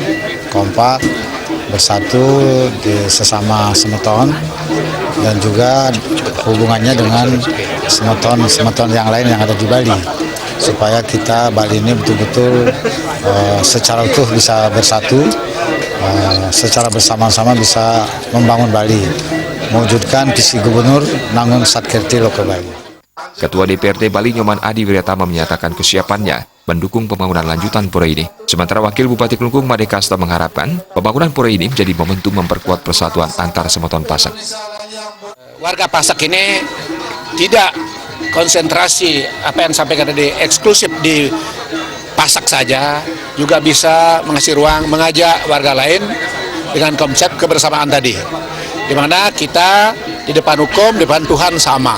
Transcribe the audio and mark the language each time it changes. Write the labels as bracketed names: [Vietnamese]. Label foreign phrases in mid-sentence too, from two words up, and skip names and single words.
[Indonesian] kompak, bersatu di sesama Semeton dan juga hubungannya dengan Semeton yang lain yang ada di Bali, supaya kita Bali ini betul-betul secara utuh bisa bersatu, secara bersama-sama bisa membangun Bali, mewujudkan visi Gubernur Nangun Satkerti Loka Bali. Ketua DPRD Bali Nyoman Adi Wiryatama menyatakan kesiapannya mendukung pembangunan lanjutan pura ini. Sementara Wakil Bupati Kelungkung Made Kasta mengharapkan pembangunan pura ini menjadi momentum memperkuat persatuan antar Semeton Pasak. Warga Pasak ini tidak konsentrasi apa yang sampaikan tadi eksklusif di Pasak saja, juga bisa mengasih ruang mengajak warga lain dengan konsep kebersamaan tadi, di mana kita di depan hukum, di depan Tuhan sama.